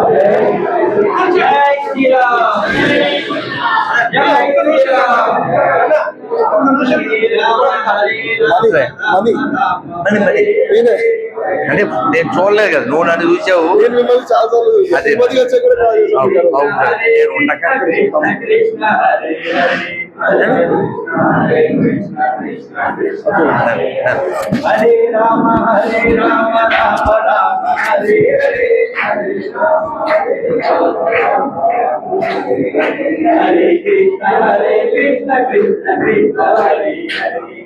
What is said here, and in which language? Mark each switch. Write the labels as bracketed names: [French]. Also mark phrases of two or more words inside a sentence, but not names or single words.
[Hindi] जय श्रीराम। जय श्रीराम. [Telugu] అంటే నేను చూడలేదు కదా, నువ్వు నన్ను చూసావు. అదే [Sanskrit] హరే రామ హరే రామ రామ రామ హరే హరే హరే రామ హరే हरे कृष्ण कृष्ण कृष्ण हरे हरे.